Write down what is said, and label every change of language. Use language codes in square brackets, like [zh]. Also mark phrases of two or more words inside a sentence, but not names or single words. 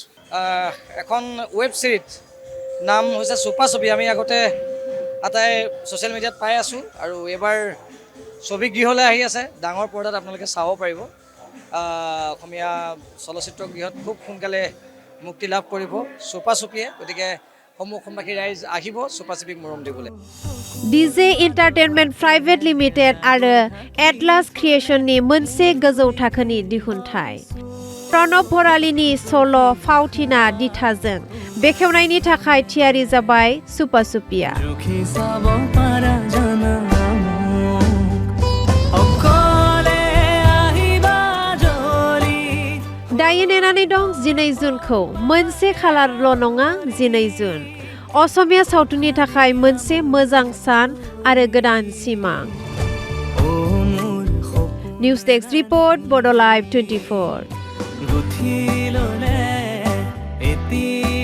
[as] এখন [en] web series [as] নাম হৈছে চুপা ছবি আমি আগতে আটাই [en] social media [as] পাই আছোঁ আৰু এইবাৰ ছবিগৃহলৈ আহি আছে ডাঙৰ পৰ্দাত আপোনালোকে চাব পাৰিব অসমীয়া চলচ্চিত্ৰগৃহত খুব সোনকালে মুক্তি লাভ কৰিব চুপা ছবিয়ে গতিকে অসমবাসী ৰাইজ আহিব চুপা ছবিক মৰম দিবলৈ [brx] DJ Entertainment Private Limited आरो Atlas Creationनि मोनसे गोजौ थाखोनि दिहुनथाय प्रणब भरालीनि सल' फावथिना दिथाजों बेखेवनायनि थाखाय थियारि जाबाय सुपा सुपिया [as] চোখে চাব পাৰা জানা অকলে আহিবা জ্বলি [brx] दायो नेनानै दं 12 जुनखौ मोनसे खालारल' नङा 12 जुन असमिया सावथुननि थाखाय मोनसे मोजां सान आरो गोदान सिमां [as] ও মোৰ সপোন [en] news desk report [as] বডো লাইভ 24 গুঠি ল'লে এতিয়া